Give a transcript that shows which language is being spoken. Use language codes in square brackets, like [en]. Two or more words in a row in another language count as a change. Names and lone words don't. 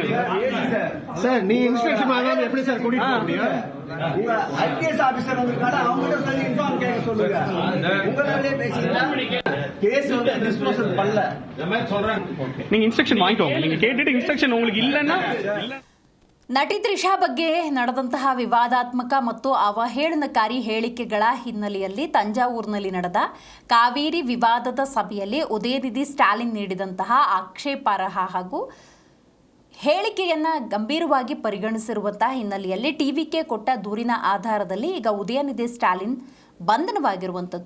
[ta] சார். நீ இன்ஸ்ட்ரக்ஷன் வாங்காம எப்படி சார் கூட்டிட்டு போக முடியும்? உங்க [en] IPS officer [ta] வந்திருக்காரு, அவங்க சொல்லி இன்ஃபார்ம் கேட்க சொல்லுங்க. உங்களாலே பேசினா கேஸ் வந்து டிஸ்போசல் பண்ணல இந்த மாதிரி சொல்றாங்க. நீங்க இன்ஸ்ட்ரக்ஷன் வாங்கிக்கோங்க. நீங்க கேட்டுட்டு இன்ஸ்ட்ரக்ஷன் உங்களுக்கு இல்லன்னா. [kn] ನಟಿ ತ್ರಿಷಾ ಬಗ್ಗೆ ನಡೆದಂತಹ ವಿವಾದಾತ್ಮಕ ಮತ್ತು ಅವಹೇಳನಕಾರಿ ಹೇಳಿಕೆಗಳ ಹಿನ್ನೆಲೆಯಲ್ಲಿ ತಂಜಾವೂರಿನಲ್ಲಿ ನಡೆದ ಕಾವೇರಿ ವಿವಾದದ ಸಭೆಯಲ್ಲಿ ಉದಯನಿಧಿ ಸ್ಟಾಲಿನ್ ನೀಡಿದಂತಹ ಆಕ್ಷೇಪಾರ್ಹ ಹಾಗೂ ಹೇಳಿಕೆಯನ್ನು ಗಂಭೀರವಾಗಿ ಪರಿಗಣಿಸಿರುವಂತಹ ಹಿನ್ನೆಲೆಯಲ್ಲಿ ಟಿವಿಕೆ ಕೊಟ್ಟ ದೂರಿನ ಆಧಾರದಲ್ಲಿ ಈಗ ಉದಯನಿಧಿ ಸ್ಟಾಲಿನ್ ಬಂಧನವಾಗಿರುವಂಥದ್ದು.